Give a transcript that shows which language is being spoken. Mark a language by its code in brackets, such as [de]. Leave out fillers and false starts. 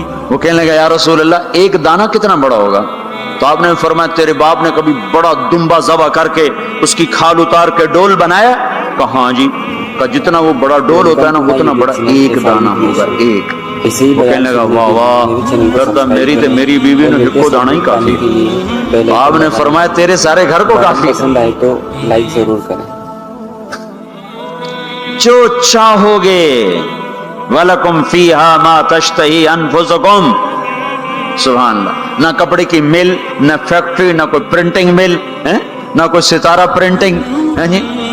[ur] وہ کہنے لگا یا رسول اللہ ایک دانہ کتنا بڑا ہوگا؟ تو آپ نے فرمایا تیرے باپ نے کبھی بڑا دمبا ذبح کر کے اس کی کھال اتار کے ڈول بنایا؟ کہا ہاں جی. کہا جتنا وہ بڑا ڈول ہوتا ہے نا اتنا بڑا ایک دانہ ہوگا، ایک. وہ کہنے لگا واہ واہ کرتا میری بیوی نے کو دانا ہی کافی. تو آپ نے فرمایا تیرے سارے گھر کو کافی. پسند آئے تو لائک ضرور کریں. جو چاہو گے [ar] وَلَكُمْ فِيهَا مَا تَشْتَهِي أَنفُسُكُمْ. [ur] سبحان اللہ. نہ کپڑے کی مل، نہ فیکٹری، نہ کوئی پرنٹنگ مل، نہ کوئی ستارہ پرنٹنگ.